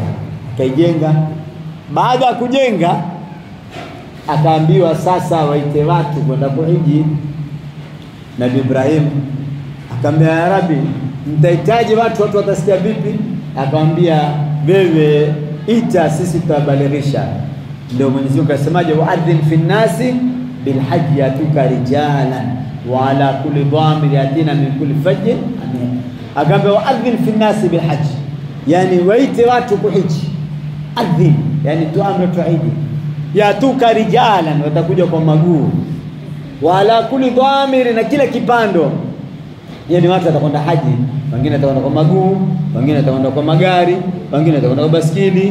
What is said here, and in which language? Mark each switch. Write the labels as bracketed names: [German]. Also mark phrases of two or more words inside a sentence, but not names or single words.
[Swahili] Akaijenga, baada ya kujenga akaambiwa sasa waite watu kwenda kuhiji. Na Ibrahim akamwambia [Arabic] يا رب, [Swahili] mtahitaji watu watasikia vipi? Akamwambia wewe ita, sisi tutabadilisha. Ndio Mwenyezi Mungu akasemaje, [Arabic] وأذن في الناس بالحج يأتوك رجالا وعلى كل ضامر يأتين من كل فج أمين. [Swahili] Akamwambia [Arabic] وأذن في الناس بالحج, [Swahili] yani waite watu kuhiji. Adhin yani tuamre tuhiji, [Arabic] يأتوك رجالا, [Swahili] watakuja kwa maguu, [Arabic] وعلى كل ضامر, [Swahili] na kila kipando. Yani watu watakwenda haji, wengine watakwenda kwa maguu, wengine watakwenda kwa magari, wengine watakwenda kwa baskili.